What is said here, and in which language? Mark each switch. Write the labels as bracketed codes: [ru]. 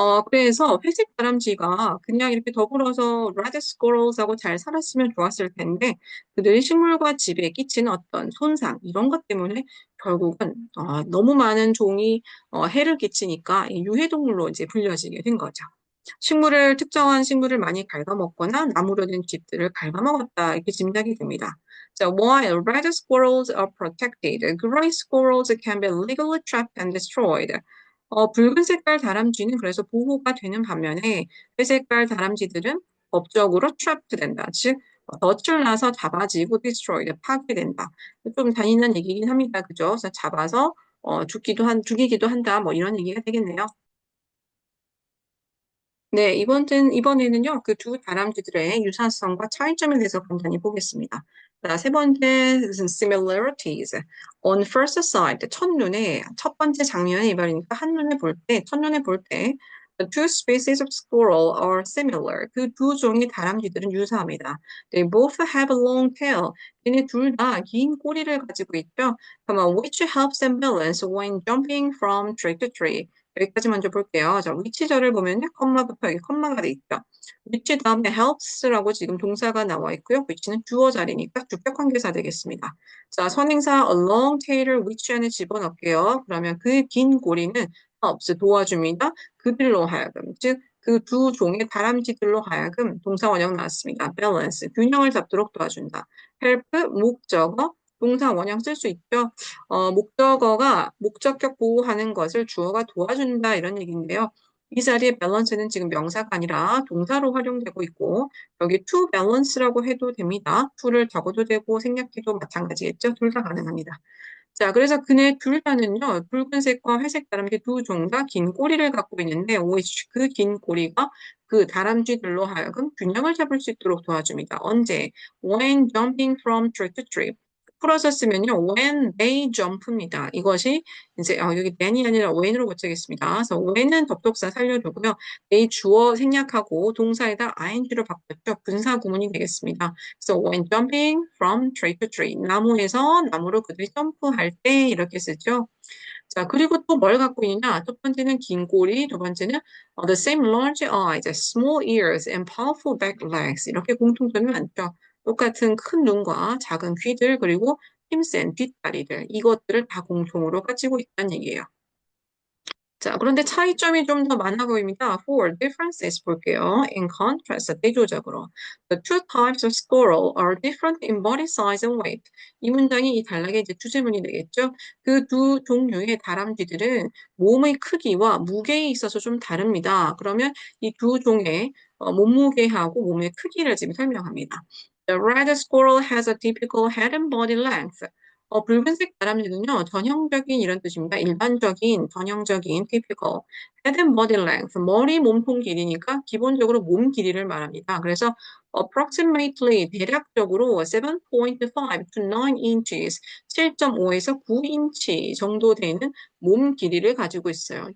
[ko] 그래서 회색 다람쥐가 그냥 이렇게 더불어서 [en] red squirrels [ko] 하고 잘 살았으면 좋았을 텐데 그들이 식물과 집에 끼치는 어떤 손상 이런 것 때문에 결국은 너무 많은 종이 해를 끼치니까 유해동물로 이제 불려지게 된 거죠. 특정한 식물을 많이 갉아먹거나 나무로 된 집들을 갉아먹었다. 이렇게 짐작이 됩니다. [en] 자, while red squirrels are protected, gray squirrels can be legally trapped and destroyed. [ko] 붉은 색깔 다람쥐는 그래서 보호가 되는 반면에 회색깔 다람쥐들은 법적으로 trapped 된다. 즉, 덫을 놔서 잡아지고 destroyed, 파괴된다. 좀 잔인한 얘기긴 합니다. 그죠? 그래서 잡아서 죽이기도 한다. 뭐 이런 얘기가 되겠네요. 네, 이번에는요, 그 두 다람쥐들의 유사성과 차이점에 대해서 간단히 보겠습니다. 자, 세 번째, similarities. [en] On first sight, [ko] 첫눈에, 첫 번째 장면이 말이니까 첫눈에 볼 때, [en] the two species of squirrel are similar. [ko] 그 두 종의 다람쥐들은 유사합니다. [en] They both have a long tail. [ko] 얘네 둘 다 긴 꼬리를 가지고 있죠. [en] which helps them balance when jumping from tree to tree. [ko] 여기까지 먼저 볼게요. 자, 위치절을 보면요. 컴마부터 여기 컴마가 돼 있죠. 위치 다음에 helps라고 지금 동사가 나와 있고요. 위치는 주어 자리니까 주격관계사 되겠습니다. 자, 선행사 [en] along tail [ko] 을 which 안에 집어넣을게요. 그러면 그 긴 고리는 helps 도와줍니다. 그들로 하여금, 즉 그 두 종의 다람쥐들로 하여금 동사 원형 나왔습니다. balance, 균형을 잡도록 도와준다. help, 목적어, 동사 원형 쓸 수 있죠. 목적어가 목적격 보호하는 것을 주어가 도와준다 이런 얘기인데요. 이 자리에 balance는 지금 명사가 아니라 동사로 활용되고 있고 여기 to balance라고 해도 됩니다. to를 적어도 되고 생략해도 마찬가지겠죠. 둘 다 가능합니다. 자, 그래서 그네 둘 다는요, 붉은색과 회색 다람쥐 두 종 다 긴 꼬리를 갖고 있는데, 그 긴 꼬리가 그 다람쥐들로 하여금 균형을 잡을 수 있도록 도와줍니다. 언제? [en] When jumping from tree to tree. [ko] 풀어서 쓰면요, [en] when they jump [ko] 입니다. 이것이 이제, 여기 then이 아니라 when으로 고치겠습니다. 그래서 when은 접속사 살려두고요, they 주어 생략하고 동사에다 ing로 바꿨죠. 분사 구문이 되겠습니다. 그래서 [en] when jumping from tree to tree. [ko] 나무에서 나무로 그들이 점프할 때 이렇게 쓰죠. 자, 그리고 또 뭘 갖고 있느냐? 첫 번째는 긴 꼬리, 두 번째는 [en] the same large eyes, small ears, and powerful back legs. [ko] 이렇게 공통점이 많죠. 똑같은 큰 눈과 작은 귀들, 그리고 힘센 뒷다리들. 이것들을 다 공통으로 가지고 있다는 얘기예요. 자, 그런데 차이점이 좀 더 많아 보입니다. [en] For differences [ko] 볼게요. [en] In contrast, [ko] 대조적으로. [en] The two types of squirrel are different in body size and weight. [ko] 이 문장이 이 단락의 이제 주제문이 되겠죠. 그 두 종류의 다람쥐들은 몸의 크기와 무게에 있어서 좀 다릅니다. 그러면 이 두 종의 몸무게하고 몸의 크기를 지금 설명합니다. [en] The red squirrel has a typical head and body length. [ko] 붉은색 다람쥐는요, 전형적인 이런 뜻입니다. 일반적인, 전형적인, typical. [en] head and body length, [ko] 머리, 몸통 길이니까 기본적으로 몸 길이를 말합니다. 그래서 approximately, 대략적으로 [en] 7.5 to 9 inches, [ko] 7.5에서 9인치 정도 되는 몸 길이를 가지고 있어요.